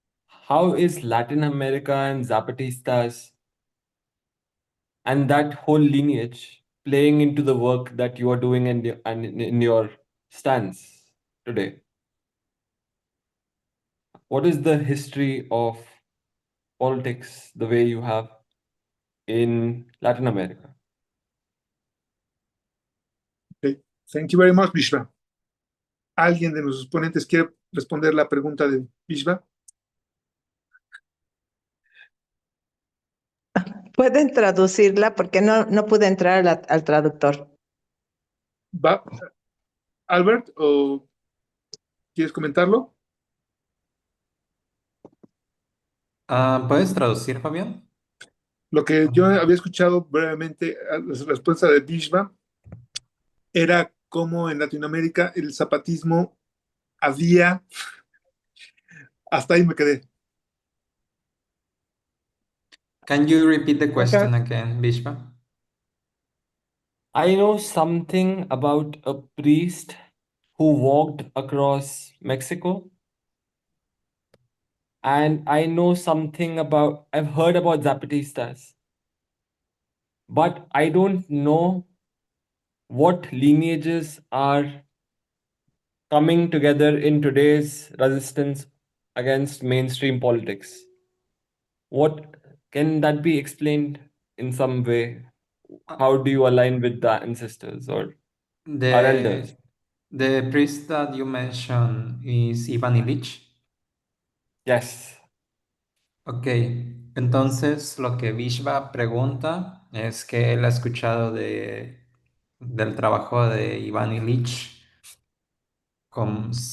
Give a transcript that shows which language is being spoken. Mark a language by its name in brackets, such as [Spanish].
[English] How is Latin America and Zapatistas and that whole lineage playing into the work that you are doing and in your stance today? What is the history of politics the way you have in Latin America? Okay. Thank you very much, Vishva. [Spanish] ¿Alguien de nuestros ponentes quiere responder la pregunta de Vishva? Pueden traducirla porque no pude entrar al traductor. ¿Va? Albert, ¿o quieres comentarlo? ¿Puedes traducir, Fabián? Lo que yo había escuchado brevemente, la respuesta de Vishva, era cómo en Latinoamérica el zapatismo había, hasta ahí me quedé. [English] Can you repeat the question again, Vishva? I know something about a priest who walked across Mexico. And I know something about, I've heard about Zapatistas, but I don't know what lineages are coming together in today's resistance against mainstream politics. What can that be explained in some way? How do you align with the ancestors or our elders? The priest that you mentioned is Ivan Illich. Yes. [Spanish] Ok, entonces lo que Vishva pregunta es que él ha escuchado del trabajo de Ivan Illich cuando